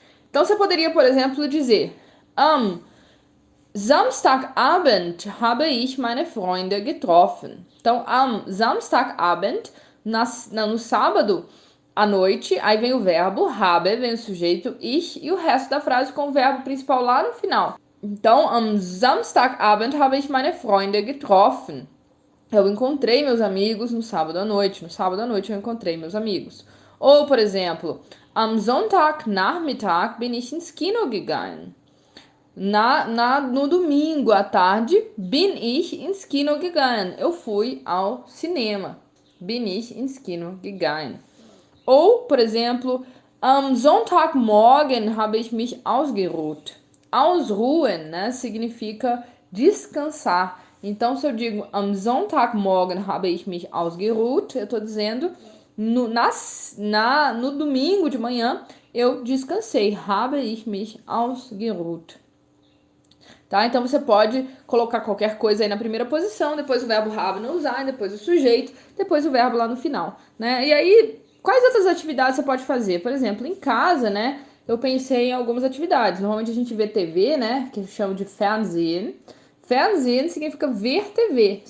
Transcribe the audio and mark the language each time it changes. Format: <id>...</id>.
<pt>Então você poderia, por exemplo, dizer:</pt> <de>Am Samstagabend habe ich meine Freunde getroffen.</de> <pt>Então, am Samstagabend, no sábado à noite, aí vem o verbo habe, vem o sujeito ich e o resto da frase com o verbo principal lá no final.</pt> <de>Então, am Samstagabend habe ich meine Freunde getroffen.</de> <pt>Eu encontrei meus amigos no sábado à noite. No sábado à noite eu encontrei meus amigos. Ou, por exemplo,</pt> <de>am Sonntagnachmittag bin ich ins Kino gegangen.</de> <pt>No domingo à tarde,</pt> <de>bin ich ins Kino gegangen.</de> <pt>Eu fui ao cinema.</pt> <de>Bin ich ins Kino gegangen.</de> <pt>Ou, por exemplo,</pt> <de>am Sonntagmorgen habe ich mich ausgeruht.</de> <pt>Ausruhen, né, significa descansar. Então, se eu digo</pt> <de>am Sonntagmorgen habe ich mich ausgeruht,</de> <pt>eu estou dizendo no domingo de manhã eu descansei.</pt> <de>Habe ich mich ausgeruht.</de> <pt>Tá? Então você pode colocar qualquer coisa aí na primeira posição, depois o verbo have no usar, depois o sujeito, depois o verbo lá no final, né? E aí, quais outras atividades você pode fazer? Por exemplo, em casa, né? Eu pensei em algumas atividades. Normalmente a gente vê TV, né? Que chama de Fernsehen. Fernsehen significa ver TV.</pt>